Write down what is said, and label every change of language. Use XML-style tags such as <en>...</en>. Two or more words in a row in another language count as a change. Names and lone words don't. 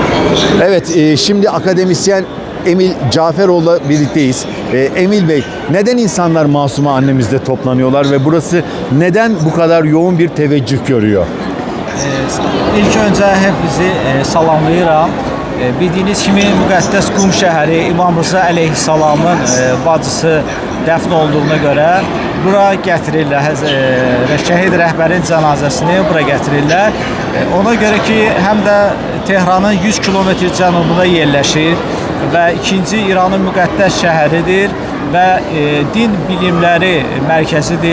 <tr>Evet, şimdi akademisyen Emil Caferoğlu'la birlikteyiz. Emil Bey, neden insanlar Masume annemizde toplanıyorlar ve burası neden bu kadar yoğun bir teveccüh görüyor?</tr> <az>İlk öncə hepinizi salamlayıram. Bildiyiniz kimi müqəddəs Qum şəhəri İmam Rıza əleyhissalamın bacısı dəfn olduğuna görə bura gətirirlər. Şəhid rəhbərin cənazəsini bura gətirirlər. Ona görə ki, həm də Tehranın 100 kilometr cənubunda yerləşir və ikinci İranın müqəddəs şəhəridir və din bilimləri mərkəzidir.</az>